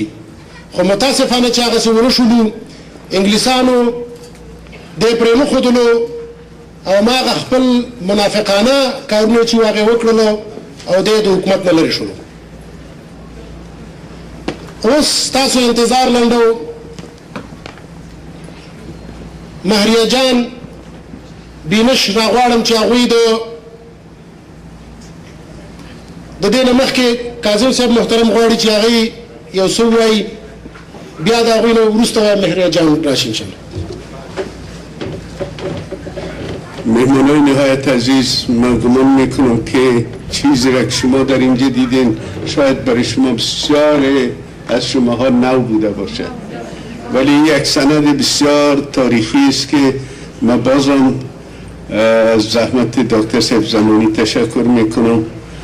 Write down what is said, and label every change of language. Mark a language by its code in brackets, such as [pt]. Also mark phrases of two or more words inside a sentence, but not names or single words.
[ps] خو متاسفانه چې هغسې ونه شولو، انګلیسانو دی پرې نښودلو او ما هغه خپل منافقانه کارونه چې هغې وکړلو او دی د حکومت نه لرې شولو. اوس تاسو انتظار لنډو مهریه جان بینش راغواړم چې هغوی د دې نه مخکې کاظم صاحب محترم غواړي چې هغوی یو څه ووایي، بیا د هغوی نه وروسته مهریه جان راشي انشاءالله. [fa] مهمانای نهایت عزیز، من گمان میکنم که چیزی را که شما در اینجا دیدین شاید برای شما بسیار از شماها نو بوده باشد، ولی یک سند بسیار تاریخی است که من بازم از زحمت دکتر صاحب زمانی تشکر میکنم